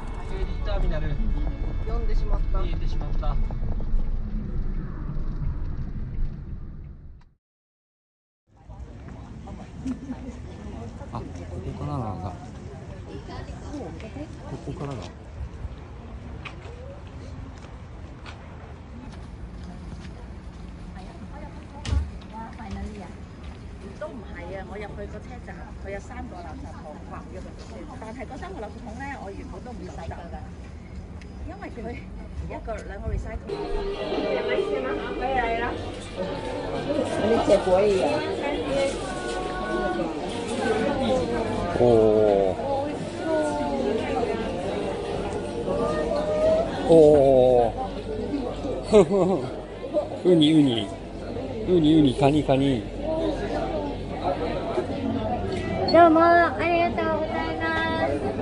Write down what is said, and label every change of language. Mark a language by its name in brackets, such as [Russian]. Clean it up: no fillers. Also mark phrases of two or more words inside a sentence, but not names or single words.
[Japanese] フェリーターミナル読んでしまった。見えてしまった。あ、ここからなんだ。ここからだ。 [Cantonese] 都唔係啊！我入去個車站，佢有3個垃圾桶劃咗佢先，但係嗰3個垃圾桶咧，我原本都唔使㗎，因為佢2個recycle。你結果一樣。 [Japanese] おお。おお。ウニカニ。どうもありがとうございます。